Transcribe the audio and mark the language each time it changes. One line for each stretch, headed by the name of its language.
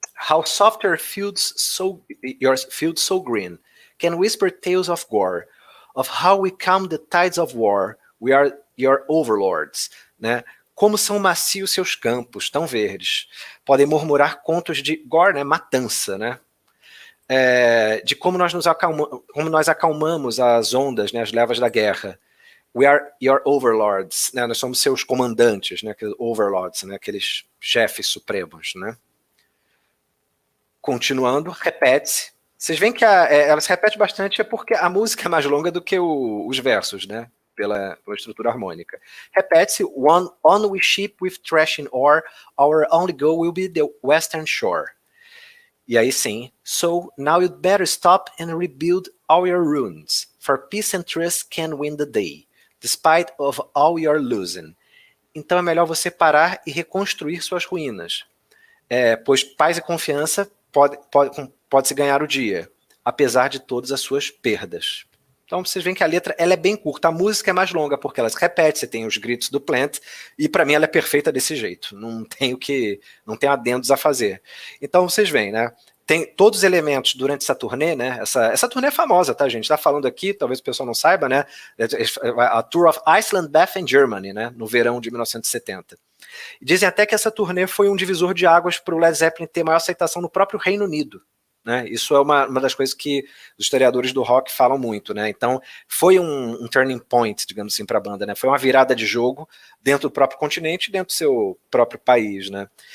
English: How softer fields so green can whisper tales of gore, of how we calm the tides of war, we are your overlords, né?
Portuguese: Como são macios seus campos, tão verdes, podem murmurar contos de gore, né? Matança, né? De como nós acalmamos as ondas, né, as levas da guerra.
English: We are your overlords,
Portuguese: né, nós somos seus comandantes, né, aqueles overlords, né, aqueles chefes supremos, né. Continuando, repete-se. Vocês veem que ela se repete bastante, é porque a música é mais longa do que os versos, né, pela estrutura harmônica. Repete-se,
English: on we ship with thrashing oar, our only goal will be the western shore.
Portuguese: E aí sim,
English: so now you'd better stop and rebuild all your ruins, for peace and trust can win the day, despite of all your losing.
Portuguese: Então é melhor você parar e reconstruir suas ruínas, pois paz e confiança pode-se ganhar o dia, apesar de todas as suas perdas. Então vocês veem que a letra ela é bem curta, a música é mais longa porque ela se repete, você tem os gritos do Plant, e para mim ela é perfeita desse jeito, não tem adendos a fazer. Então vocês veem, né? Tem todos os elementos durante essa turnê, né? Essa turnê é famosa, tá, gente? Tá falando aqui, talvez o pessoal não saiba, né? A Tour of Iceland, Bath and Germany, né? No verão de 1970. E dizem até que essa turnê foi um divisor de águas para o Led Zeppelin ter maior aceitação no próprio Reino Unido, né? Isso é uma das coisas que os historiadores do rock falam muito, né? Então, foi um turning point, digamos assim, para a banda, né? Foi uma virada de jogo dentro do próprio continente, dentro do seu próprio país, né?